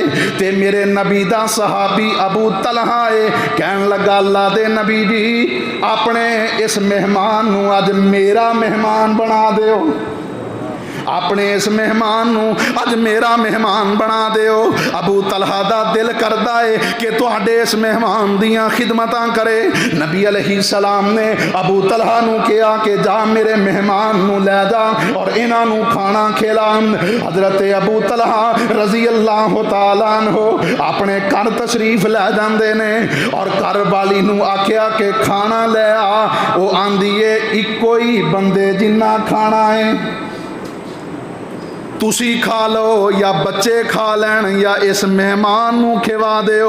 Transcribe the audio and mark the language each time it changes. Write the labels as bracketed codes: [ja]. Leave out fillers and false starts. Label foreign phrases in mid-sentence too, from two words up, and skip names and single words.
[pa] تے میرے نبی دا صحابی ابو طلحہ ہے، کہن لگا اللہ دے نبی جی اپنے اس مہمان نوں اج میرا مہمان بنا دیو، اپنے اس مہمان نوں اج میرا مہمان بنا دیو. ابو طلحہ دا دل کردا ہے کہ تہاڈے اس مہمان دیاں خدمتاں کرے. نبی علیہ السلام نے ابو طلحہ نوں کہا کہ جا میرے مہمان نوں لے جا اور انہاں نوں کھانا کھلا. حضرت ابو طلحہ [ar] رضي الله تعالى عنه [pa] اپنے گھر تشریف لے جاندے نے اور گھر والی نوں آکھیا کہ کھانا لے آ. او آندی ہے اکو ہی بندے جنا کھانا ہے، تسی کھا لو یا بچے کھا لین یا اس مہمان نوں کھوا دیو.